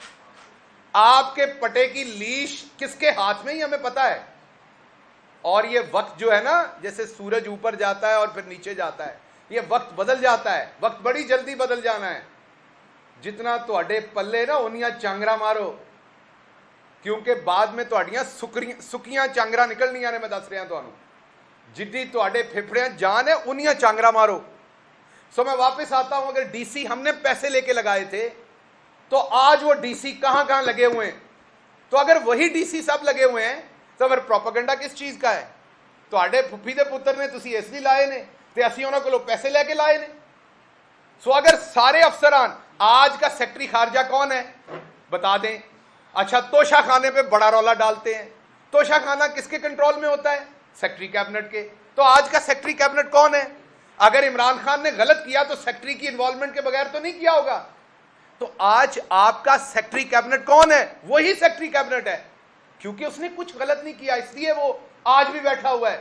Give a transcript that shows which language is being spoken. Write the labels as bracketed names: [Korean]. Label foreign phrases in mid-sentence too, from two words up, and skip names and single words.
[Urdu] آپ کے پٹے کی لیش کس کے ہاتھ میں ہی ہمیں پتا ہے. اور یہ وقت جو ہے نا, جیسے سورج اوپر جاتا ہے اور پھر نیچے جاتا ہے, یہ وقت بدل جاتا ہے, وقت بڑی جلدی بدل جانا ہے. [Punjabi] جتنا تواڈے پلے نا انیاں چانگرا مارو, کیونکہ بعد میں تواڈیاں سکیاں چانگرا نکلنیاں نے. میں دس رہا تمہوں, جدی تواڈے پھپھڑیاں جان ہے انیاں چانگرا مارو. [Urdu] میں واپس آتا ہوں, اگر ڈی سی ہم نے پیسے لے کے لگائے تھے تو آج وہ ڈی سی کہاں کہاں لگے ہوئے ہیں؟ تو اگر وہی ڈی سی سب لگے ہوئے ہیں تو پھر پروپیگنڈا کس چیز کا ہے؟ [Punjabi] تواڈے پھپھی دے پتر نے تسی اس لیے لائے نے تے اسی انہاں کولوں پیسے لے کے لائے نے. [Urdu] اگر سارے افسران, آج کا سیکٹری خارجہ کون ہے بتا دیں, اچھا، توشہ خانے پہ بڑا رولا ڈالتے ہیں. توشہ خانہ کس کے کنٹرول میں ہوتا ہے? [English] secretary cabinet के। [Urdu] تو آج کا [English] secretary cabinet [Urdu] کون ہے؟ اگر عمران خان نے غلط کیا تو سیکرٹری کی انوالومنٹ کے بغیر تو نہیں کیا ہوگا. تو آج آپ کا [English] secretary cabinet [Urdu] کون ہے? وہی [English] secretary cabinet [Urdu] ہے، کیونکہ اس نے کچھ غلط نہیں کیا اس لیے وہ آج بھی بیٹھا ہوا ہے.